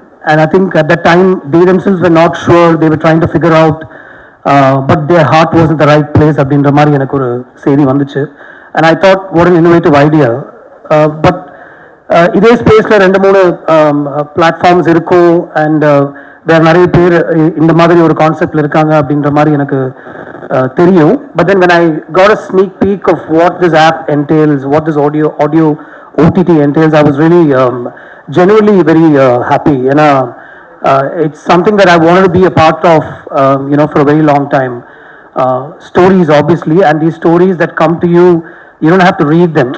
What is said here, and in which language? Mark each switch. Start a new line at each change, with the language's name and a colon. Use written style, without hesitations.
English: And I think at that time, they themselves were not sure. They were trying to figure out, but their heart was in the right place.
Tamil: அப்படின்ற மாதிரி எனக்கு ஒரு செய்தி வந்துச்சு.
English: And I thought, what an innovative idea.
Tamil: But இதே ஸ்பேஸில் 2-3 platforms இருக்கும். And வேறு நிறைய பேர் இந்த மாதிரி ஒரு கான்செப்டில் இருக்காங்க அப்படின்ற மாதிரி எனக்கு தெரியும்.
English: But then when I got a sneak peek of what this app entails, what this audio OTT entails, I was really genuinely very happy. And it's something that I wanted to be a part of, for a very long time. Stories, obviously, and these stories that come to you, you don't have to read them.